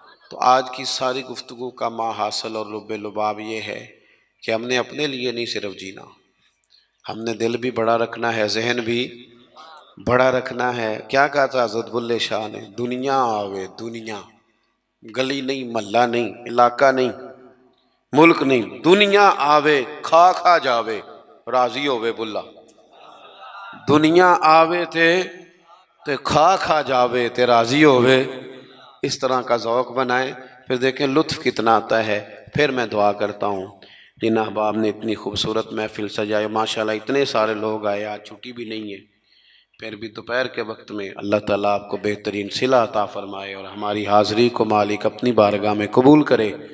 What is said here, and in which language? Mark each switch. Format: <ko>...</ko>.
<ur>تو آج کی ساری گفتگو کا ماحصل اور لب لباب یہ ہے کہ ہم نے اپنے لیے نہیں صرف جینا، ہم نے دل بھی بڑا رکھنا ہے، ذہن بھی بڑا رکھنا ہے. کیا کہا تھا حضرت بلے شاہ نے؟</ur> <pa>دنیا آوے دنیا، گلی نہیں، محلہ نہیں، علاقہ نہیں، ملک نہیں، دنیا آوے کھا کھا جاوے راضی ہووے بلا. دنیا آوے تے کھا کھا جاوے تے راضی ہووے.</pa> <ur>اس طرح کا ذوق بنائیں، پھر دیکھیں لطف کتنا آتا ہے. پھر میں دعا کرتا ہوں جن احباب نے اتنی خوبصورت محفل سجائے، ماشاءاللہ اتنے سارے لوگ آئے، آج چھٹی بھی نہیں ہے، پھر بھی دوپہر کے وقت میں اللہ تعالیٰ آپ کو بہترین صلہ عطا فرمائے اور ہماری حاضری کو مالک اپنی بارگاہ میں قبول کرے.</ur>